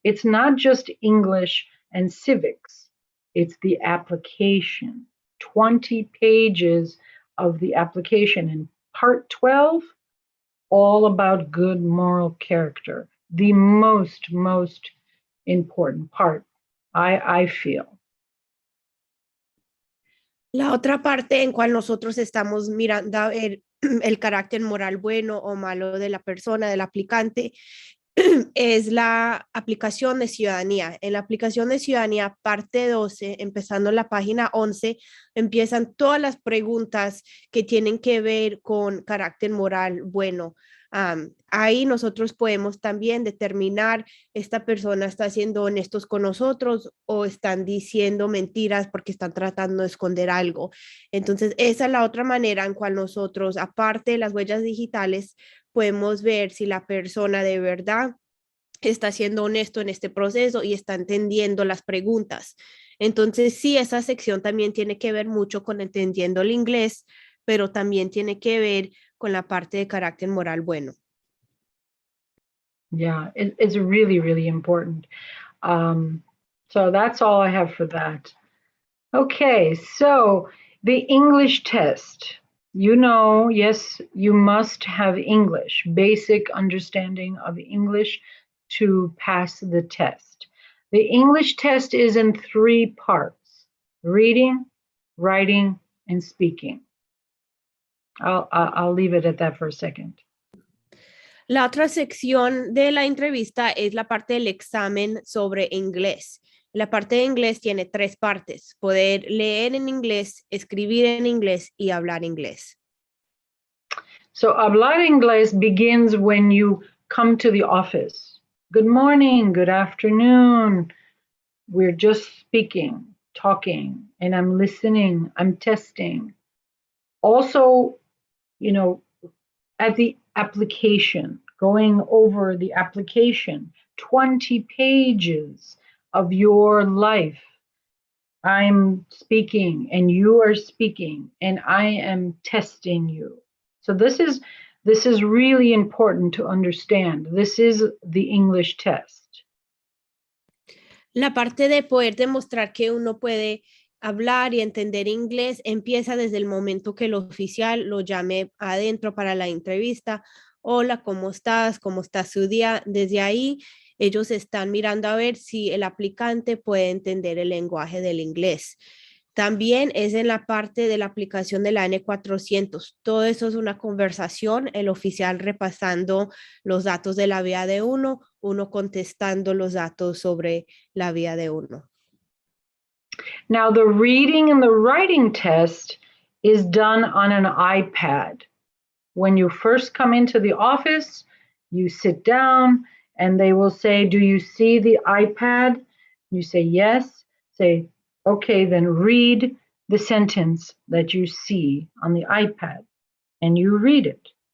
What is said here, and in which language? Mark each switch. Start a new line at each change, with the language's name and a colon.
English: It's not just English and civics, it's the application. 20 pages of the application in part 12, all about good moral character. The most important part, I feel. La otra parte en cual nosotros estamos mirando el carácter moral bueno o malo de la persona, del aplicante, es la aplicación de ciudadanía. En la aplicación de ciudadanía, parte 12, empezando en la página 11, empiezan todas las preguntas que tienen que ver con carácter moral bueno. Ahí nosotros podemos también determinar esta persona está siendo honestos con nosotros o están diciendo mentiras porque están tratando de esconder algo. Entonces, esa es la otra manera en cual nosotros, aparte de las huellas digitales, podemos ver si la persona de verdad está siendo honesto en este proceso y está entendiendo las preguntas. Entonces, sí, esa sección también tiene que ver mucho con entendiendo el inglés, pero también tiene que ver con la parte de carácter moral bueno. Yeah, it's really, really important. So that's all I have for that. Okay, so the English test. Yes, you must have English, basic understanding of English to pass the test. The English test is in 3 parts: reading, writing, and speaking. I'll leave it at that for a second.
Spanish: La otra sección de la entrevista es la parte del examen sobre inglés. La parte de inglés tiene 3 partes: poder leer en inglés, escribir en inglés y hablar inglés.
English: So
Spanish: hablar inglés
English: begins when you come to the office. Good morning, good afternoon. We're just speaking, talking, and I'm listening, I'm testing. Also, at the application, going over the application, 20 pages of your life. I'm speaking and you are speaking and I am testing you. So this is really important to understand. This is the English test.
Spanish: La parte de poder demostrar que uno puede hablar y entender inglés empieza desde el momento que el oficial lo llame adentro para la entrevista. Hola, ¿cómo estás? ¿Cómo está su día? Desde ahí, ellos están mirando a ver si el aplicante puede entender el lenguaje del inglés. También es en la parte de la aplicación de la N400. Todo eso es una conversación, el oficial repasando los datos de la vía de uno contestando los datos sobre la vía de uno.
English: Now, the reading and the writing test is done on an iPad. When you first come into the office, you sit down and they will say, do you see the iPad? You say, yes. Say, okay, then read the sentence that you see on the iPad. And you read it.